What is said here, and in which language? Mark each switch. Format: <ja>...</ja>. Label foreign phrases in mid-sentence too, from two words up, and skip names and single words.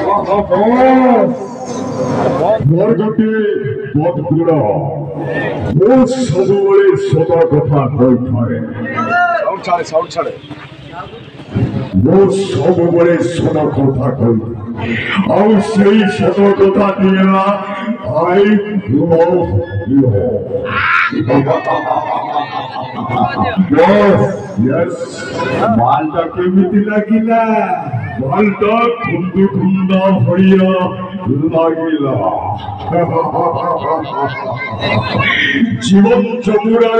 <or>ମୋର ଗୋଟିଏ ବଦଗୁଣ ମୁଁ ସବୁବେଳେ ସତ କଥା କହିଥାଏ ମୁଁ ସବୁବେଳେ ସତ କଥା କହିଥାଏ ଆଉ ସେଇ ସତ କଥାଟି ହେଲା</or> <en>I love you. Yes,</en> <or>ମାଲଟା କେମିତି ଲାଗିଲା ମାଲଟା ଖୁନ୍ଦୁ ଖୁନ୍ଦା ଭଳିଆ ଲାଗିଲା ଜୀବନ ଚମୁରାରେ</or>